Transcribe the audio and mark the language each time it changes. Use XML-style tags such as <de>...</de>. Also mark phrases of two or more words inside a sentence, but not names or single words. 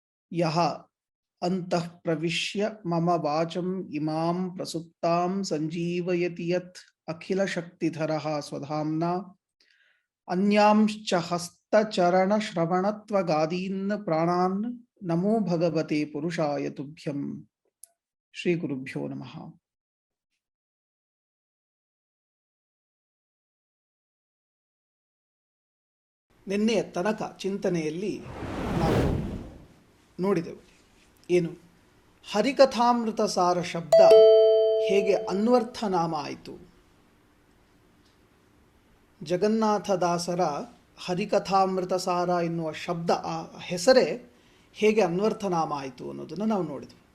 <sa>ಯಹ ಅಂತಃ ಪ್ರವಿಶ್ಯ ಮಮ ವಾಚಂ ಇಮಾಂ ಪ್ರಸುಪ್ತಾಂ ಸಂಜೀವಯತಿ ಯತ್ ಅಖಿಲ ಶಕ್ತಿಧರಃ ಸ್ವಧಾಮ್ನಾ ಅನ್ಯಾಂಶ್ಚ ಹಸ್ತಚರಣ ಶ್ರವಣತ್ವಗಾದೀನ್ ಪ್ರಾಣಾನ್ ನಮೋ ಭಗವತೆ ಪುರುಷಾಯ ತುಭ್ಯಂ. ಶ್ರೀ ಗುರುಭ್ಯೋ ನಮಃ.</sa> <kn>ನಿನ್ನೆಯ ತನಕ ಚಿಂತನೆಯಲ್ಲಿ ನಾವು ನೋಡಿದೆವು ಏನು, ಹರಿಕಥಾಮೃತ ಸಾರ ಶಬ್ದ ಹೇಗೆ ಅನ್ವರ್ಥನಾಮ ಆಯಿತು, ಜಗನ್ನಾಥದಾಸರ ಹರಿಕಥಾಮೃತ ಸಾರ ಎನ್ನುವ ಶಬ್ದ ಆ ಹೆಸರೇ ಹೇಗೆ ಅನ್ವರ್ಥನಾಮ ಆಯಿತು ಅನ್ನೋದನ್ನು ನಾವು ನೋಡಿದೆವು.</kn>